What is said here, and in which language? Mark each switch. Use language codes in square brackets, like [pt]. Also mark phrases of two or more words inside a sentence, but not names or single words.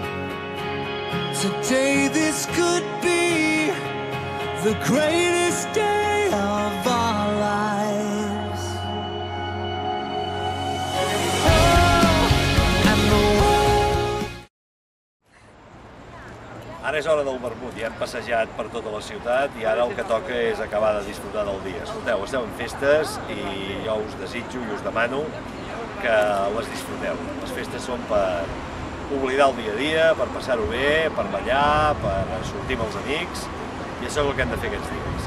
[en] Today this could be the greatest day of our lives. And the world... [ca] Ara és hora del vermut, ja hem passejat per tota la ciutat i ara el que toca és acabar de disfrutar del dia. Escolteu, esteu en festes i jo us desitjo i us demano que les disfruteu. Les festes són per oblidar el dia a dia, per passar-ho bé, per ballar, per sortir amb els amics, i això és el que hem de fer aquests dies.